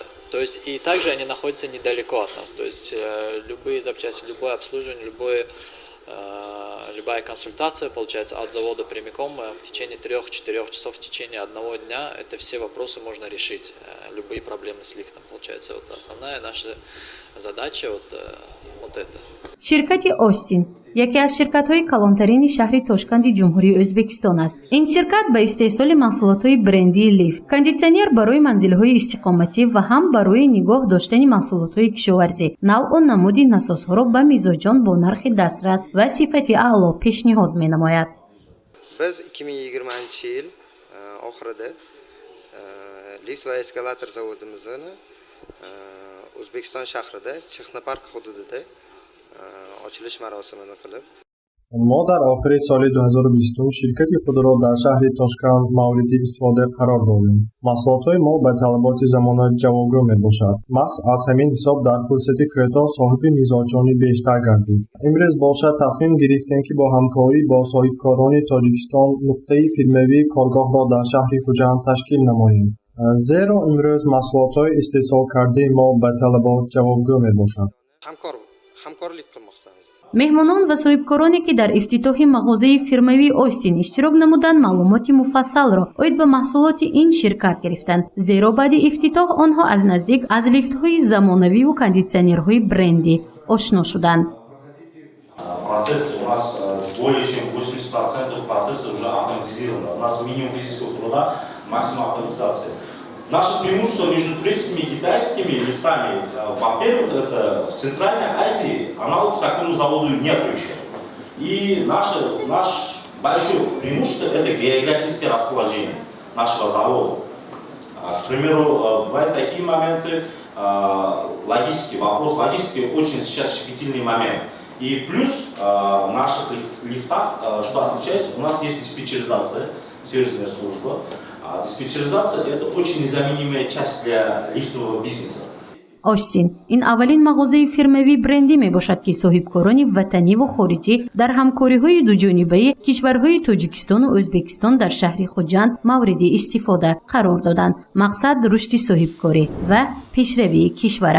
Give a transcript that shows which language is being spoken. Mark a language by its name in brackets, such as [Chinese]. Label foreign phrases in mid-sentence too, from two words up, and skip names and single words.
[Russian] То есть и также они находятся недалеко от нас, то есть любые запчасти, любое обслуживание, любая консультация, получается, от завода прямиком в течение 3-4 часов, в течение одного дня, это все вопросы можно решить, любые проблемы с лифтом, получается. Вот основная наша задача вот это. [Tajik] ширкати «Остин» яке аз ширкатҳои калонтарини шаҳри Тошканти ҷумҳурии Ӯзбекистон аст. Ин ширкат ба истеҳсоли маҳсулотҳои брендии лифт, кондитсионер барои манзилҳои истиқоматӣ ва ҳам барои нигоҳ доштани маҳсулотҳои кишоварзӣ навъу намуди насосҳоро ба мизоҷон бо нархи дастрас ва сифати аъло пешниҳод менамояд. [Uzbek] Biz 2020-yil oxirida lift va eskalator zavodimizni O'zbekiston shahrida Texnopark hududida ochilish marosimini qilib [Persian] ما در آخر سال 2020 شرکت خود را در شهر تاشکند مورد استفاده قرار دادیم. محصولات ما به طلبات زمانه جوابگو می باشد. محض از همین حساب در فرصت کوتاه صاحب میزانجانی بیشتر گردید. امروز باشد تصمیم گرفتیم که با همکاری با صاحبکاران تاجیکستان نقطه فیلموی کارگاه را در شهر خوجند تشکیل نماییم. زیرا امروز محصولات استحصال کرده ما به طلبات جوابگو می باشد. [Uzbek] hamkorlik qilmoqdamiz. [Tajik] меҳмонон ва соҳибкороне ки дар ифтитоҳи мағозаи фирмавии «Остин» иштирок намуданд маълумоти муфассалро оид ба маҳсулоти ин ширкат гирифтанд, зеро баъди ифтитоҳ онҳо аз наздик аз лифтҳои замонавиву кондитсионерҳои брендӣ ошно шуданд. [Russian] Процесс у нас более чем 80% процесса уже автоматизировано. У нас минимум физического труда, максимум автоматизации. Наше преимущество между турецкими и китайскими лифтами, во-первых, это в Центральной Азии аналог такому заводу нет еще. И наше большое преимущество это географическое расположение нашего завода. К примеру, бывают такие моменты, вопрос логистики очень сейчас щепетильный момент. И плюс в наших лифтах, что отличается, у нас есть диспетчеризация, сервисная служба. Диспетчеризация – это очень незаменимая часть для лифтового бизнеса. [Tajik] «Остин» ин аввалин мағозаи фирмавии брендӣ мебошад ки соҳибкорони ватаниву хориҷӣ дар ҳамкориҳои дуҷонибаи кишварҳои Тоҷикистону Ӯзбекистон дар шаҳри Хуҷанд мавриди истифода қарор доданд. Мақсад рушди соҳибкорӣ ва пешравии кишвар аст.